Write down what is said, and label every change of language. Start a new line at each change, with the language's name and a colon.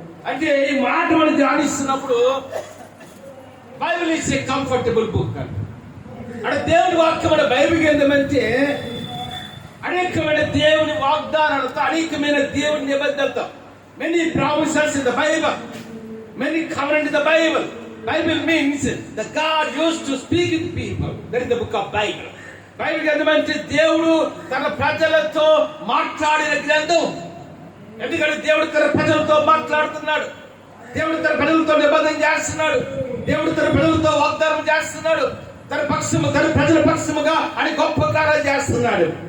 Telugu: అంటే ఈ మాట మనం ధ్యానిస్తున్నప్పుడు
English: Bible is a comfortable book
Telugu: అంటే దేవుని వాక్యం మన బైబిల్ ఏంటంటే అనేకమైన దేవుని వాగ్దానాలతో, అనేకమైన దేవుని నిబంధనలతో,
English: Many promises in the Bible, many covenant in the Bible. Bible means that God used to speak with people. That is the book of Bible.
Telugu: Bible గ్రంథమంటే దేవుడు తన ప్రజలతో మాట్లాడిన గ్రంథం. ఎందుకంటే దేవుడు తన ప్రజలతో మాట్లాడుతున్నాడు. దేవుడు తన ప్రజలతో నిబంధన చేస్తున్నాడు. దేవుడు తన ప్రజలతో వాగ్దానం చేస్తున్నాడు. తన ప్రజల పక్షముగా అని గొప్ప కార్యాలు చేస్తున్నాడు.